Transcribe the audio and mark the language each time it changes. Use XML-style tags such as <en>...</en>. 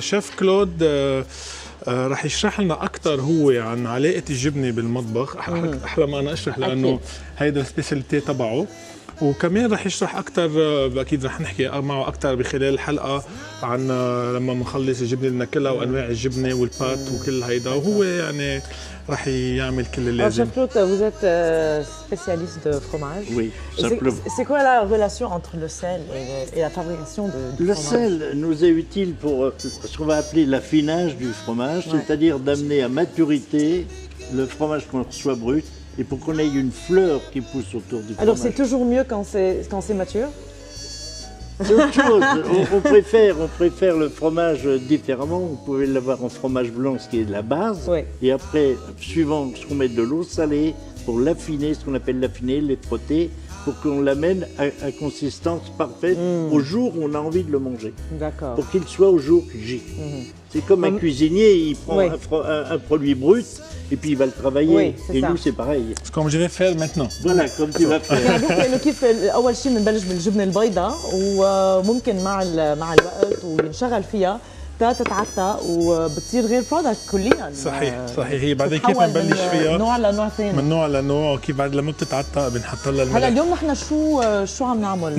<ar>شيف كلود رح يشرح لنا اكثر هو عن علاقه الجبنه بالمطبخ، احلى ما انا اشرح لانه هيدا السبيشاليتي تبعه. وكمان رح يشرح اكثر، اكيد رح نحكي معه اكثر بخلال الحلقه عن لما بنخلص الجبنه اللي ناكلها وانواع الجبنه والبات وكل هيدا، وهو يعني رح يعمل كل اللي لازم.</ar> <fr>Chef Claude, vous êtes spécialiste de fromage. Oui, simplement. C'est quoi la relation entre le sel et la fabrication du Le fromage? sel nous est utile pour ce qu'on va appeler l'affinage du fromage, c'est-à-dire d'amener à maturité le fromage qu'on reçoit brut et pour qu'on ait une fleur qui pousse autour du fromage. Alors c'est toujours mieux quand c'est mature? C'est autre chose. On préfère le fromage différemment. Vous pouvez l'avoir en fromage blanc, ce qui est la base. Oui. Et après, suivant ce qu'on met de l'eau salée pour l'affiner, ce qu'on appelle l'affiner, les frotter, pour qu'on l'amène à consistance parfaite au jour où on a envie de le manger. D'accord. Pour qu'il soit au jour J. C'est comme un cuisinier, il prend un produit brut et puis il va le travailler. Et nous, c'est pareil. C'est comme je vais faire maintenant. Voilà, comme tu vas faire.</fr> <ar>يعني بحكي انه كيف اول شيء بنبلش بالجبنه البيضاء، وممكن مع الوقت وينشغل فيها تتعتق وبتصير غير برودكت كليا. صحيح. هي بعدين كيف نبلش فيها من نوع لنوع ثاني، من نوع لنوع، وكيف بعد لما بتتعتق بنحط لها الملح. هلا اليوم نحن شو عم نعمل؟</ar>